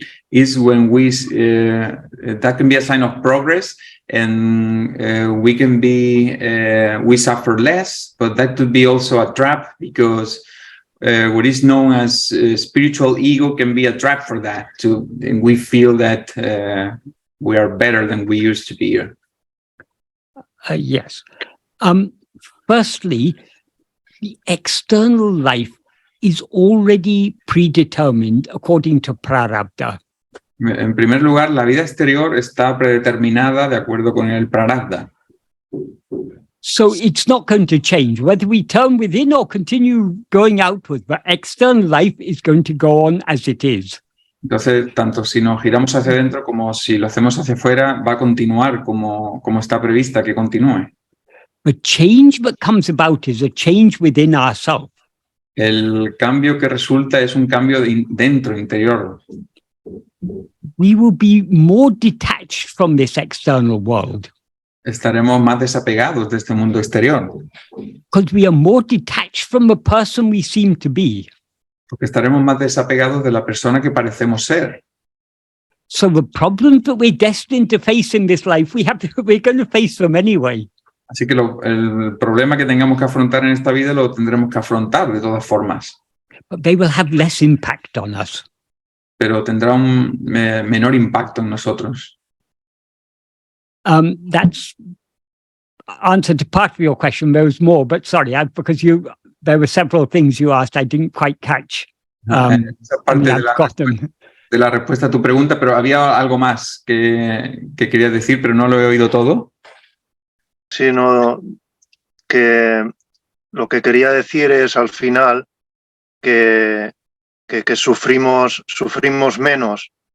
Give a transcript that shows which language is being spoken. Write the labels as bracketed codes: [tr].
[en] Is when that can be a sign of progress, and we can be we suffer less, but that could be also a trap, because what is known as spiritual ego can be a trap for that too, and we feel that we are better than we used to be. Yes. Firstly, the external life is already predetermined according to prarabdha. [es] En primer lugar, la vida exterior está predeterminada de acuerdo con el prarabdha. [en] So it's not going to change. Whether we turn within or continue going outward, but external life is going to go on as it is. [es] Entonces, tanto si nos giramos hacia adentro como si lo hacemos hacia afuera, va a continuar como está prevista que continúe. [en] The change that comes about is a change within ourselves. [es] El cambio que resulta es un cambio dentro, interior. [en] we will be more detached from this external world. [es] Estaremos más desapegados de este mundo exterior, [en] Because we are more detached from the person we seem to be. [es] porque estaremos más desapegados de la persona que parecemos ser. [en] So the problems that we're destined to face in this life, we're going to face them anyway. [es] Así que el problema que tengamos que afrontar en esta vida lo tendremos que afrontar de todas formas, [en] But they will have less impact on us. [es] pero tendrá un menor impacto en nosotros. [en] That's answer to part of your question. There was more, but sorry, because there were several things you asked I didn't quite catch. [es] Esa parte de la respuesta a tu pregunta, pero había algo más que quería decir, pero no lo he oído todo. Sino que lo que quería decir es al final que sufrimos menos.